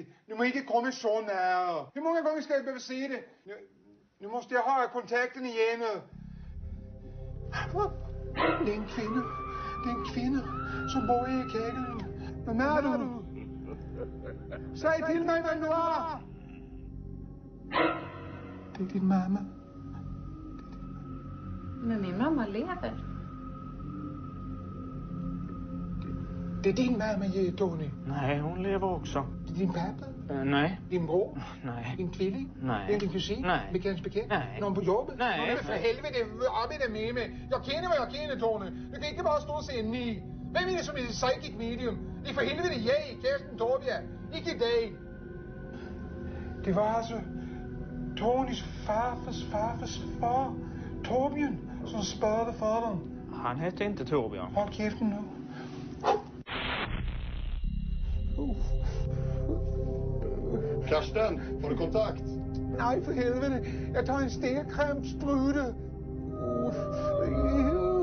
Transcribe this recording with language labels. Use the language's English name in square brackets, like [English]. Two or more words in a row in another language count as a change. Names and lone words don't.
[Danish] Du må ikke komme så nær. Hvor mange gange skal jeg behøve se det? [Swedish] Nu måste [Danish] jeg have kontakten igen. Det er en kvinde. Det er en kvinde, som bor i kækkelen. Hvem er du? Sig til mig, hvem du er. Det er din mamma. Men min mamma lever. Det er din mamma, Tony. [Swedish] Nej, hon lever också. [Danish] Det er din pappa? Nej. Din bror? Nej. Din tvilling? Nej. Det er din kusin? Nej. Bekendts bekendt? Nej. [Swedish] Någon på jobbet? Nej. [Danish] Nå, men for helvede, op i det med mig. Jeg kender, hvad jeg kender, Tony. Du kan ikke bare stå og sige ni. Hvem er det som er et psychic medium? Det er for helvede jeg, Kirsten Torbjerg. Ikke dig. Det var altså Tonys farfars far, Torbjørn, som spørgte faderen. [Swedish] Han hette inte Torbjörn. [Danish] Hold kæften nu. Karsten, får du kontakt? Nej, for helvede. Jeg tager en stikkerkremsprøjte.